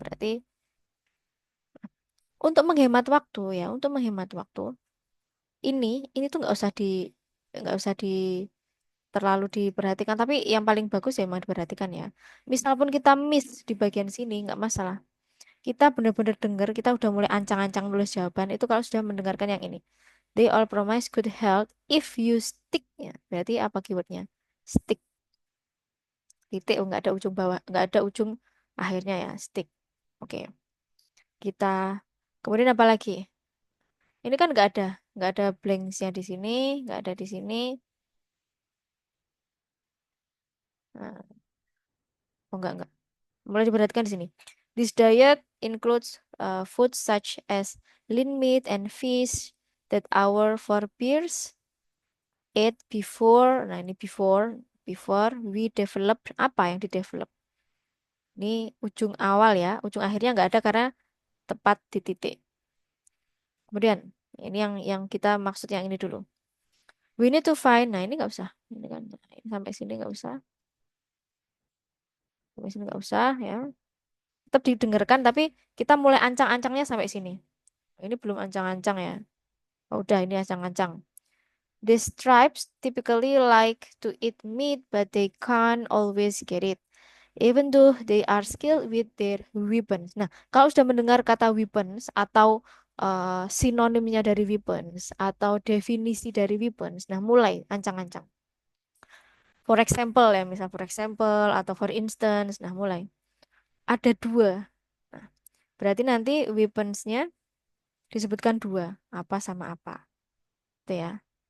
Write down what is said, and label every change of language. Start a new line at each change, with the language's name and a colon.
Indonesian: Berarti untuk menghemat waktu ya, untuk menghemat waktu, ini tuh nggak usah di terlalu diperhatikan. Tapi yang paling bagus ya memang diperhatikan ya. Misal pun kita miss di bagian sini, nggak masalah. Kita benar-benar dengar, kita udah mulai ancang-ancang nulis jawaban itu kalau sudah mendengarkan yang ini.
English: They all promise good health if you stick
Indonesian: ya. Berarti apa keywordnya? Stick. Titik, oh, nggak ada ujung bawah, nggak ada ujung akhirnya ya, stick. Oke, kita kemudian apa lagi? Ini kan nggak ada blanksnya di sini, nggak ada di sini. Nah, oh enggak. Mulai diperhatikan di sini.
English: This diet includes food such as lean meat and fish that our forebears ate before.
Indonesian: Nah, ini
English: before we developed
Indonesian: apa yang di develop. Ini ujung awal ya, ujung akhirnya nggak ada karena tepat di titik. Kemudian ini yang kita maksud yang ini dulu.
English: We need to find.
Indonesian: Nah, ini nggak usah. Ini kan ini sampai sini nggak usah. Sampai sini nggak usah ya. Tetap didengarkan tapi kita mulai ancang-ancangnya sampai sini. Ini belum ancang-ancang ya. Oh, udah ini ancang-ancang.
English: These tribes typically like to eat meat, but they can't always get it, even though they are skilled with their weapons.
Indonesian: Nah, kalau sudah mendengar kata weapons atau sinonimnya dari weapons atau definisi dari weapons, nah mulai ancang-ancang. For example ya, misal for example atau for instance, nah mulai. Ada dua. Nah, berarti nanti weaponsnya disebutkan dua, apa sama apa. Itu ya.